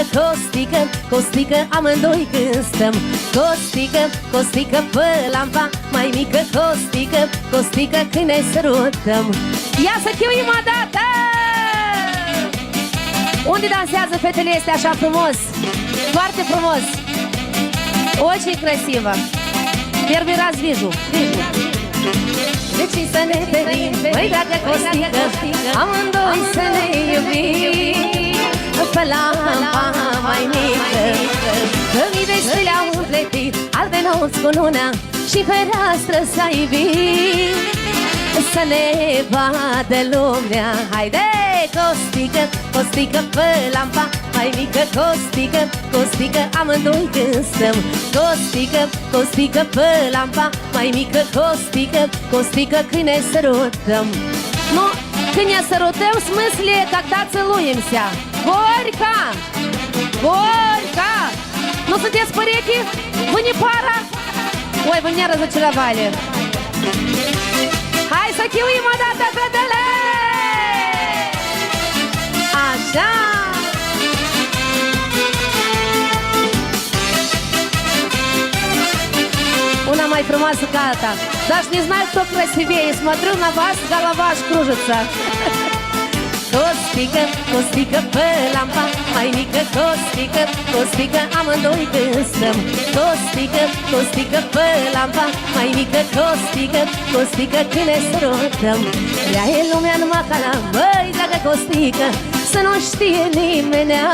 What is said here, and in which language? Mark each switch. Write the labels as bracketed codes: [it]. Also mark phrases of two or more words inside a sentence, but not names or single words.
[ro] Costică, Costică, amândoi când stăm. Costică, Costică, pe lampa mai mică. Costică, Costică, când ne sărutăm. Ia să chiuim o dată! Unde dansează fetele astea așa frumos? Foarte frumos! [ru] Очень красиво! Первый раз вижу. [ro] Deci să ne ferim, măi dragă Costică, amândoi să ne iubim. Pe lampa mai mică, că mii de stele au împletit albe nopți cu luna și fereastră să iubim. Să ne vadă lumea. Haide, Costică, Costică, pe lampa mai mică. Costică, Costică, amândoi când stăm. Costică, Costică, pe lampa mai mică. Costică, Costică, când ne сărutăm. [ru] Ну, [ro] când ne сărutăm, [ru] в смысле, когда целуемся. Горько! Горько! Ну, [ro] sunteți perechi? [ru] Вы не пара? Ой, вы меня разочаровали. [ro] Hai să chiuim o dată, fetele! Așa! Una mai frumoasă ca alta. [ru] Даже не знаю, кто красивее. Смотрю на вас, голова аж кружится. [ro] Costică, Costică, pe lampa mai mică. Costică, Costică, amândoi când stăm. Costică, Costică, pe lampa mai mică. Costică, Costică, când ne sărutăm. Ea e lumea numai ca la, măi dragă Costică, să nu știe nimenea.